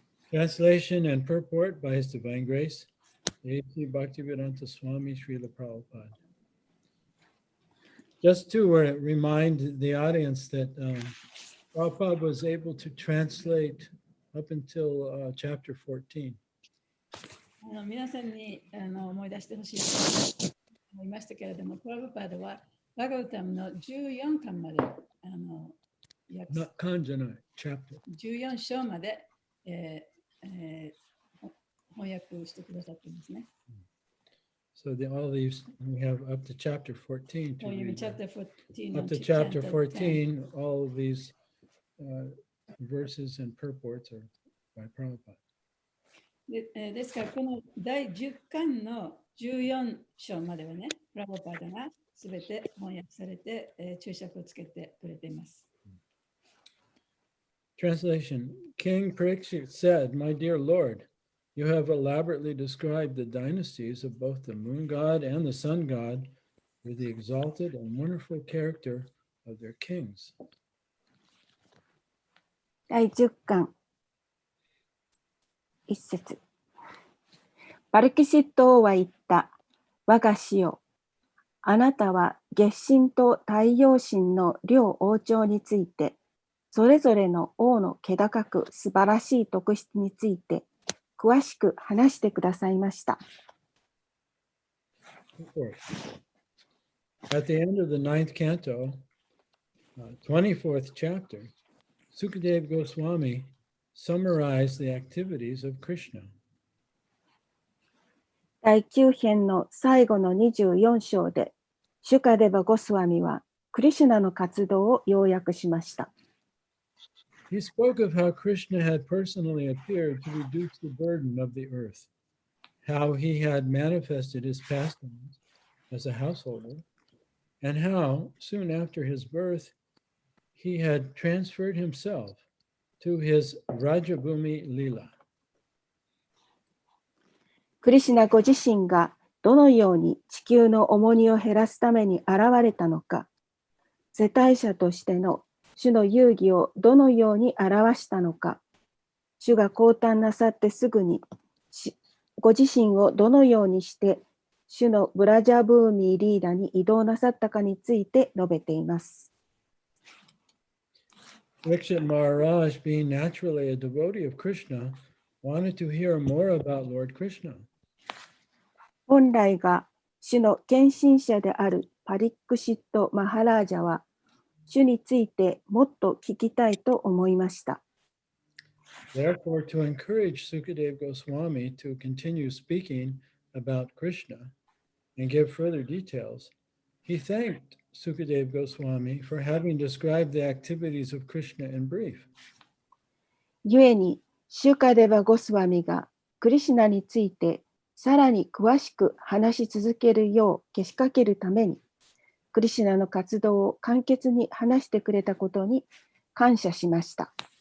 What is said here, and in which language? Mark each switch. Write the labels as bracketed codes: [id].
[en] Translation and purport by His Divine Grace, A.T. Bhaktivedanta Swami Srila Prabhupada. Just to remind the audience that Prabhupada was able to translate up until chapter 14. [ja] 皆さんに思い出してほしいと思いましたけれども、プラブパードはバガウタムの14巻まで [en] Not Kanjana, chapter. [ja] 14章まで、翻訳してくださっていますね。 [en] So all these, we have up to chapter 14 to read. Chapter 14 Up to chapter 14, all of these verses and purports are by Prabhupada. [ja] ですから、この第10巻の14章まではね、プラボパダがすべて翻訳されて、注釈をつけてくれています。 [en] Translation. King Parikshit said, My dear Lord, you have elaborately described the dynasties of both the moon god and the sun god with the exalted and wonderful character of their kings. [ja] 第10巻1節。パルキシット王は言った。我が師よ。あなたは月神と太陽神の両王朝について、それぞれの王の気高く素晴らしい特質について、詳しく話してくださいました。 [en] At the end of the 9th canto, 24th chapter, Sukadeva Goswami summarized the activities of Krishna. [ja] 第9編の最後の24章で、シュカデバ・ゴスワミはクリシュナの活動を要約しました。 [en] He spoke of how Krishna had personally appeared to reduce the burden of the earth, how he had manifested his pastimes as a householder, and how, soon after his birth, he had transferred himself to his Rajabhumi Lila. [ja] クリシュナご自身がどのように地球の重荷を減らすために現れたのか、世帯者としての主の遊戯をどのように表したのか、主が降誕なさってすぐにご自身をどのようにして主のブラジャブーミーリーダに移動なさったかについて述べています。 [en] Parikshit Maharaj, being naturally a devotee of Krishna, wanted to hear more about Lord Krishna. [ja] 本来が主の献身者であるパリックシット・マハラージャは、主についてもっと聞きたいと思いました。 [en] Therefore, to encourage Sukadeva Goswami to continue speaking about Krishna and give further details, he thanked Sukadeva Goswami for having described the activities of Krishna in brief. [ja] 故に、シュカデバ・ゴスワミがクリシュナについてさらに詳しく話し続けるようけしかけるために、クリシュナの活動を簡潔に話してくれたことに感謝しました。